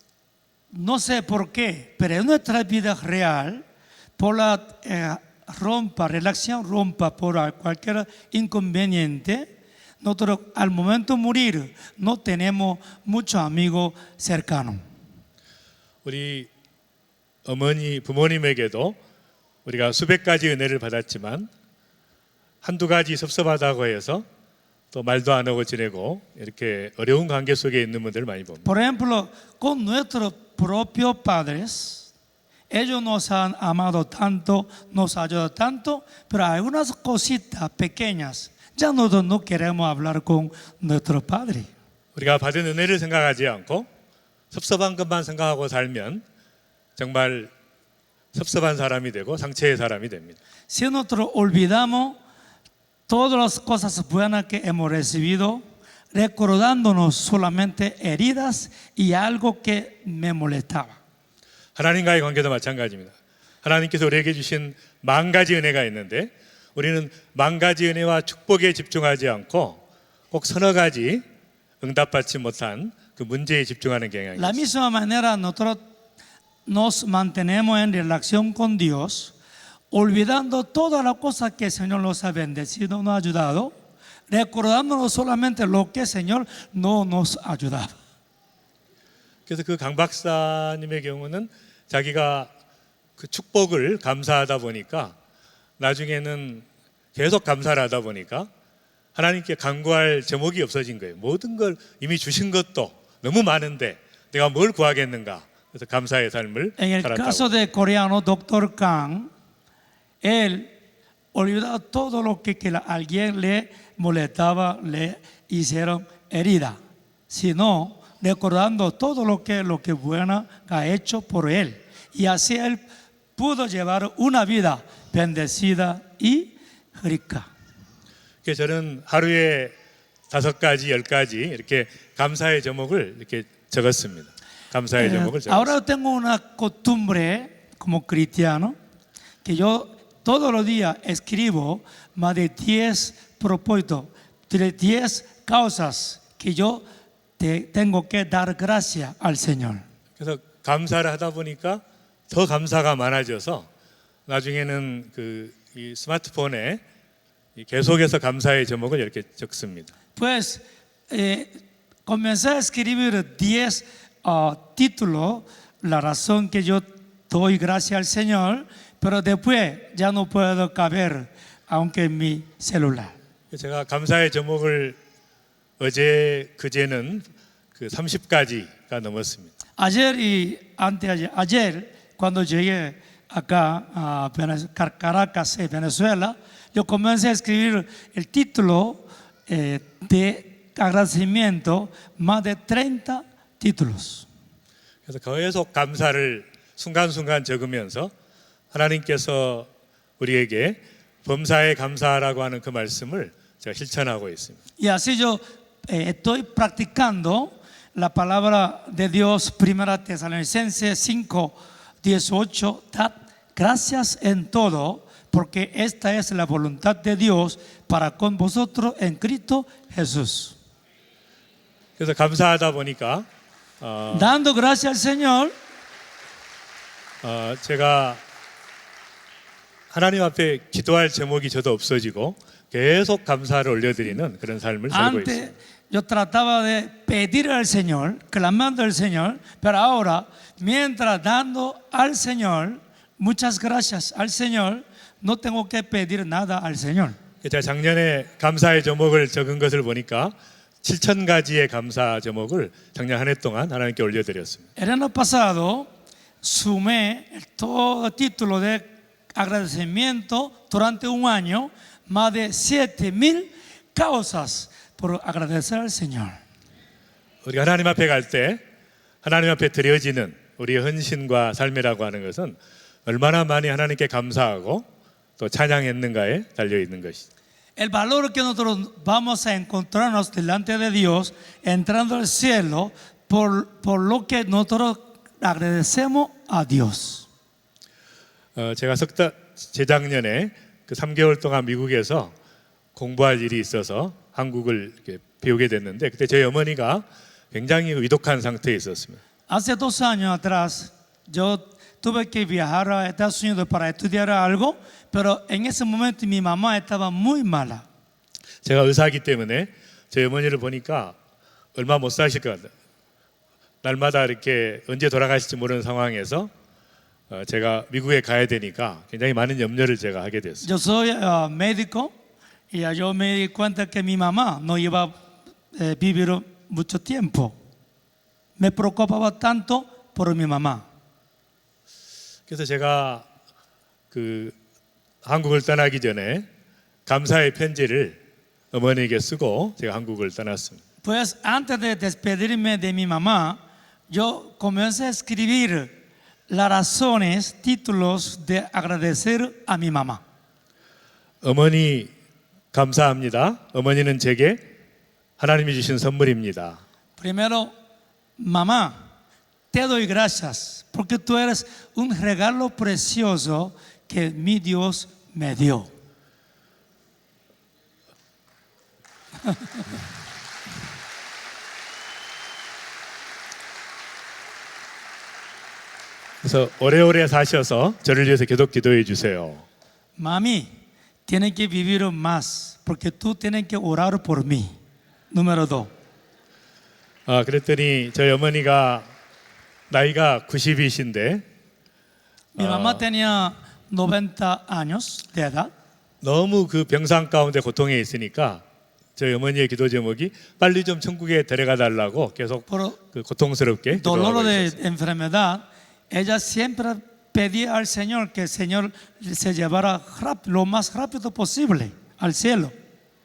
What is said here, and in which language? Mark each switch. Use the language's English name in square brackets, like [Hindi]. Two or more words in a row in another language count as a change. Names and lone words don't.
[Spanish] No sé por qué, pero en nuestra vida real, por la relación rompa por cualquier inconveniente, nosotros al momento de morir no tenemos muchos amigos cercanos. [Korean] 우리 부모님에게도 우리가 수백 가지 은혜를 받았지만 한두 가지 섭섭하다고 해서 또 말도 안 하고 지내고 이렇게 어려운 관계 속에 있는 분들 많이 봅니다. [Spanish] Por ejemplo, con nuestros propios padres, ellos nos han amado tanto, nos han ayudado tanto, pero algunas cositas pequeñas, ya nosotros no queremos hablar con nuestros padres. [Korean] 우리가 받은 은혜를 생각하지 않고 섭섭한 것만 생각하고 살면 정말 섭섭한 사람이 되고 상처의 사람이 됩니다. [Spanish] Si nosotros olvidamos todas las cosas buenas que hemos recibido, recordándonos solamente heridas y algo que me molestaba. [Korean] 하나님과의 관계도 마찬가지입니다. 하나님께서 우리에게 주신 10,000가지 은혜가 있는데 우리는 10,000가지 은혜와 축복에 집중하지 않고 꼭 서너 가지 응답받지 못한 그 문제에 집중하는 경향이 [Spanish] La [Korean] 있습니다. [Spanish] misma manera nosotros nos mantenemos en relación con Dios, olvidando todas las cosas que el Señor nos ha bendecido, nos ha ayudado, recordándonos solamente lo que el Señor no nos ayudaba. [Korean] 그래서 그 강 박사님의 경우는 자기가 그 축복을 감사하다 보니까 나중에는 계속 감사를 하다 보니까 하나님께 간구할 제목이 없어진 거예요. 모든 걸 이미 주신 것도 너무 많은데 내가 뭘 구하겠는가. 그래서 감사의 삶을 [Spanish] En el [Korean] 살았다고. [Spanish] caso del coreano Dr. Kang, él olvidaba todo lo que alguien le molestaba, le hicieron herida, sino recordando todo lo que bueno ha hecho por él. Y así él pudo llevar una vida bendecida y rica. [Korean] 그래서 저는 하루에 5가지, 10가지 이렇게 감사의 제목을 이렇게 적었습니다. 감사의 제목을 [Spanish] Ahora [Korean] 적었습니다. [Spanish] yo tengo una costumbre como cristiano que yo todos los días escribo más de 10 propósitos, de 10 causas que yo tengo que dar gracias al Señor. [Korean] 그래서 감사를 하다 보니까 더 감사가 많아져서 나중에는 이 스마트폰에 계속해서 감사의 제목을 이렇게 적습니다. [Spanish] Pues comencé a escribir 10 títulos, la razón que yo doy gracias al Señor, pero después ya no puedo caber, aunque en mi celular. [Korean] 제가 감사의 제목을 어제 그제는 30가지가 넘었습니다. [Spanish] Ayer y anteayer, ayer cuando llegué acá a Caracas, Venezuela, yo comencé a escribir el título de agradecimiento, más de 30 títulos. [Korean] 그래서 계속 감사를 순간순간 적으면서 하나님께서 우리에게 범사에 감사하라고 하는 그 말씀을 제가 실천하고 있습니다. [Spanish] Y así yo estoy practicando la palabra de Dios, Primera Tesalonicenses 5:18, dad gracias en todo, porque esta es la voluntad de Dios para con vosotros en Cristo Jesús. [Korean] 그래서 감사하다 보니까 [Spanish] Dando gracias al Señor, [Korean] 제가 하나님 앞에 기도할 제목이 저도 없어지고 계속 감사를 올려드리는 그런 삶을 살고 [Spanish] antes [Korean] 있습니다. [Spanish] yo trataba de pedir al Señor, clamando al Señor, pero ahora, mientras dando al Señor, muchas gracias al Señor, no tengo que pedir nada al Señor. [Korean] 제가 작년에 감사의 제목을 적은 것을 보니까 7,000가지의 감사 제목을 작년 한 해 동안 하나님께 올려드렸습니다. [Spanish] El año pasado sumé todo título de agradecimiento durante un año, más de 7,000 causas por agradecer al Señor. [Korean] 우리가 하나님 앞에 갈 때 하나님 앞에 드려지는 우리의 헌신과 삶이라고 하는 것은 얼마나 많이 하나님께 감사하고 또 찬양했는가에 달려 있는 것이죠. [Spanish] El valor que nosotros vamos a encontrarnos delante de Dios entrando al cielo por lo que nosotros agradecemos a Dios. [Korean] 제가 재작년에 3개월 동안 미국에서 공부할 일이 있어서 한국을 이렇게 배우게 됐는데 그때 저희 어머니가 굉장히 위독한 상태에 있었습니다. [Spanish] Hace 2 años atrás yo tuve que viajar a Estados Unidos para estudiar algo, pero en ese momento mi mamá estaba muy mala. [Korean] 제가 의사이기 때문에 저희 어머니를 보니까 얼마 못 사실 것 같아요. 날마다 이렇게 언제 돌아가실지 모르는 상황에서 제가 미국에 가야 되니까 굉장히 많은 염려를 제가 하게 됐어요. [Spanish] Yo soy médico y yo me di cuenta que mi mamá no iba a vivir mucho tiempo. Me preocupaba tanto por mi mamá. [Korean] 그래서 제가 한국을 떠나기 전에 감사의 편지를 어머니에게 쓰고 제가 한국을 떠났습니다. [Spanish] Pues antes de despedirme de mi mamá, yo comencé a escribir las razones, títulos de agradecer a mi mamá. [Korean] 어머니 감사합니다. 어머니는 제게 하나님이 주신 선물입니다. [Spanish] Primero, mamá, te doy gracias porque tú eres un regalo precioso que mi Dios me dio. [Korean] 그래서 오래오래 사셔서 저를 위해서 계속 기도해 주세요. [Spanish] Mami, tienes que vivir más porque tú tienes que orar por mí. Número 2. [Korean] 그랬더니 저희 어머니가 나이가 90이신데 [Spanish] Mi mamá tenía 90 años de edad. [Korean] 너무 그 병상 가운데 고통에 있으니까 저희 어머니의 기도 제목이 빨리 좀 천국에 데려가 달라고 계속 [Spanish] Por [Korean] 고통스럽게 [Spanish] dolor [Korean] 기도하고 [Spanish] de [Korean] 있었어요. [Spanish] enfermedad, ella siempre pedía al Señor que el Señor se llevara lo más rápido posible al cielo.